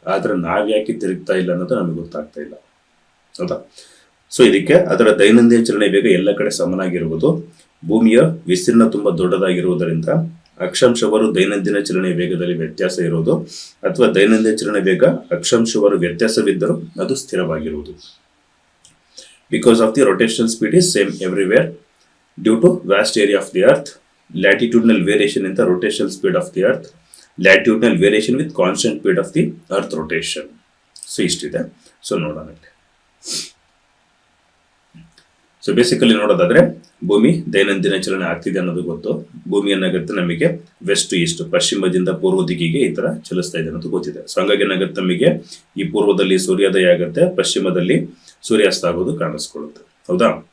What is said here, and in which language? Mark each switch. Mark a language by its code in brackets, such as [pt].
[kn] ಆದ್ರೆ ನಾವ್ಯಾಕೆ ತಿರುಗ್ತಾ ಇಲ್ಲ ಅನ್ನೋದು ನಮಗೆ ಗೊತ್ತಾಗ್ತಾ ಇಲ್ಲ, ಹೌದಾ? ಸೊ ಇದಕ್ಕೆ ಅದರ ದೈನಂದಿನ ಚಲನೆ ವೇಗ ಎಲ್ಲ ಕಡೆ ಸಮನಾಗಿರುವುದು, ಭೂಮಿಯ ವಿಸ್ತೀರ್ಣ ತುಂಬಾ ದೊಡ್ಡದಾಗಿರುವುದರಿಂದ ಅಕ್ಷಾಂಶವರು ದೈನಂದಿನ ಚಲನೆ ವೇಗದಲ್ಲಿ ವ್ಯತ್ಯಾಸ ಇರುವುದು, ಅಥವಾ ದೈನಂದಿನ ಚಲನೆ ವೇಗ ಅಕ್ಷಾಂಶವರು ವ್ಯತ್ಯಾಸವಿದ್ದರೂ ಅದು ಸ್ಥಿರವಾಗಿರುವುದು. [en] Because of the rotational speed is same everywhere due to vast area of the earth, latitudinal variation in the rotational speed of the earth, latitudinal variation with constant speed of the earth rotation. [kn] So ಇಷ್ಟಿದೆ. So ನೋಡೋಣ. So basically ನೋಡೋದಾದ್ರೆ ಭೂಮಿ ದೈನಂದಿನ ಚಲನೆ ಆಗ್ತಿದೆ ಅನ್ನೋದು ಗೊತ್ತು. ಭೂಮಿ ಏನಾಗುತ್ತೆ ನಮಗೆ ವೆಸ್ಟ್ ಈಸ್ಟ್, ಪಶ್ಚಿಮದಿಂದ ಪೂರ್ವ ದಿಕ್ಕಿಗೆ ಈ ತರ ಚಲಿಸ್ತಾ ಇದೆ ಅನ್ನೋದು ಗೊತ್ತಿದೆ. ಸೊ ಹಂಗಾಗಿ ಏನಾಗುತ್ತೆ ನಮಗೆ ಈ ಪೂರ್ವದಲ್ಲಿ ಸೂರ್ಯೋದಯ ಆಗುತ್ತೆ, ಪಶ್ಚಿಮದಲ್ಲಿ ಸೂರ್ಯಾಸ್ತ ಆಗೋದು ಕಾಣಿಸ್ಕೊಳ್ಳುತ್ತೆ. ಹೌದಾ?